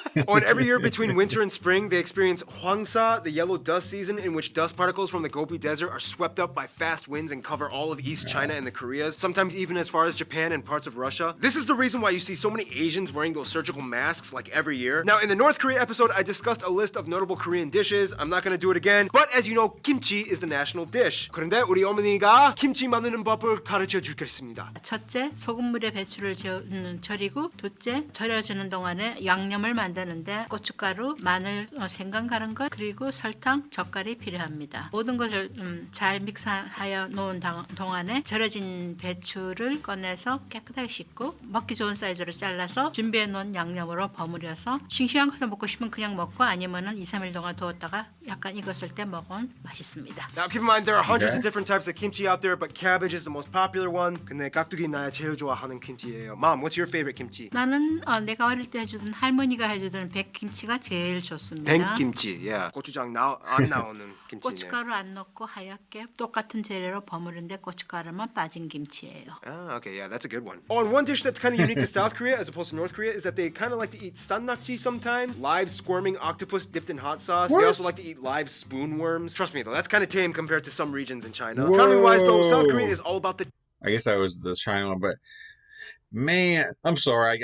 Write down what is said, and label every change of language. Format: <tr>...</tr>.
<en>Oh, and every year between winter and spring, they experience Hwangsa, the yellow dust season, in which dust particles from the Gobi Desert are swept up by fast winds and cover all of East China and the Koreas, sometimes even as far as Japan and parts of Russia. This is the reason why you see so many Asians wearing those surgical masks like every year. Now, in the North Korea episode, I discussed a list of notable Korean dishes. I'm not gonna do it again, but as you know, kimchi is the national dish.</en> <ko>그런데 우리 어머니가 김치 만드는 법을 가르쳐 주겠습니다. 첫째, 소금물에 배추를 절이고, 둘째, 절여주는 동안에 양념을 만드는데 고춧가루, 마늘, 생강 갈은 것, 그리고 설탕, 젓갈이 필요합니다. 모든 것을 잘 믹스하여 놓은 동안에 절여진 배추를 꺼내서 깨끗하게 씻고 먹기 좋은 사이즈로 잘라서 준비해 놓은 양념으로 버무려서 싱싱한 것을 먹고 싶으면 그냥 먹고 아니면은 2, 3일 동안 두었다가 약간 익었을 때 먹으면 맛있습니다.</ko> <en>Now keep in mind there are hundreds Okay. of different types of kimchi out there, but cabbage is the most popular one.</en> <ko>근데 깍두기 나야 제일 좋아하는 김치예요.</ko> <en>Mom, what's your favorite kimchi?</en> <ko>나는 내가 어릴 때 해주던 할머니가 해주던 백김치가 제일 좋습니다. 백김치, yeah. 고추장 안 나오는 김치네. 고춧가루 안 넣고 하얗게 똑같은 재료로 버무른데 고춧가루만 빠진 김치예요.</ko> <en>Ah, okay, yeah, that's a good one. Oh, and one dish that's kind of unique to South Korea as opposed to North Korea is that they kind of like to eat sannakji sometimes, live squirming octopus dipped in hot sauce. They also like to eat live spoon worms. Trust me though, that's kind of tame compared to some regions in China. Economy-wise though, South Korea is all about the I guess I was the China one, but man, I'm sorry.</en>